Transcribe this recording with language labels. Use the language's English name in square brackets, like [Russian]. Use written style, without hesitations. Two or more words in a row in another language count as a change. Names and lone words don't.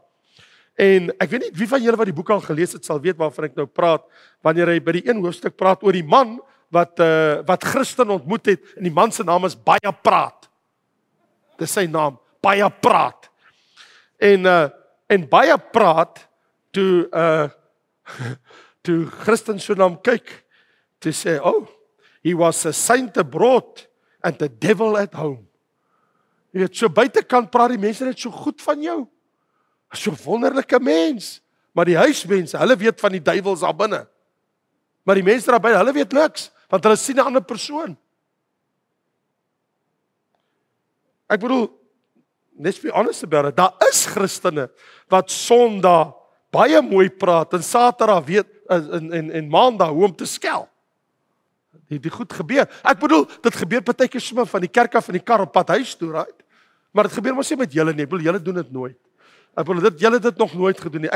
[Afrikaans] En ek weet nie wie van julle wat die boek al gelees het sal weet waarvan ek nou praat, wanneer hy by die een hoofstuk praat oor die man wat Christen ontmoet het, en die man se naam is Baie Praat. Dis sy naam, Baie Praat. En Baie Praat toe Christen so na hom kyk, toe sê, [English] oh, he was a saint abroad and the devil at home. [Afrikaans] Jy weet, so buitekant praat die mense net so goed van jou. So wonderlike mens. Maar die huismense, hulle weet van die duiwels daar binne. Maar die mense daar buite, hulle weet niks, want hulle sien 'n ander persoon. Ek bedoel, [English] let's be honest about it, [Afrikaans] daar is Christene wat Sondag baie mooi praat en Saterdag weet en Maandag hoe om te skel. Die goed gebeur. Ek bedoel, dit gebeur partykeer sommer van die kerk af van die kar op pad huis toe, right? Maar dit gebeur mos nie met julle nie. Ek bedoel, julle doen dit nooit. Ek bedoel, julle het dit nog nooit gedoen nie.